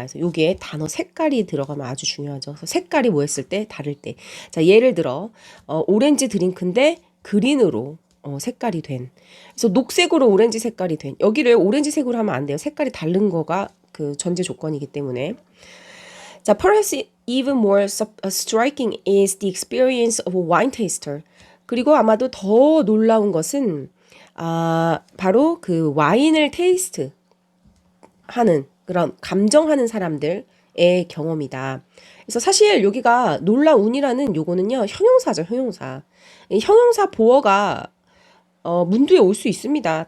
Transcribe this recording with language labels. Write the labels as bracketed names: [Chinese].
[Korean] 그래서 여기에 단어 색깔이 들어가면 아주 중요하죠. 그래서 색깔이 뭐 했을 때, 다를 때. 자, 예를 들어 오렌지 드링크인데 그린으로 색깔이 된. 그래서 녹색으로 오렌지 색깔이 된. 여기를 오렌지색으로 하면 안 돼요. 색깔이 다른 거가 그 전제 조건이기 때문에. [English] 자, perhaps even more striking is the experience of a wine taster. [Korean] 그리고 아마도 더 놀라운 것은 바로 그 와인을 테이스트 하는 그런 감정하는 사람들의 경험이다. 그래서 사실 여기가 놀라운이라는 요거는요, 형용사죠, 형용사. 형용사 보어가 문두에 올 수 있습니다.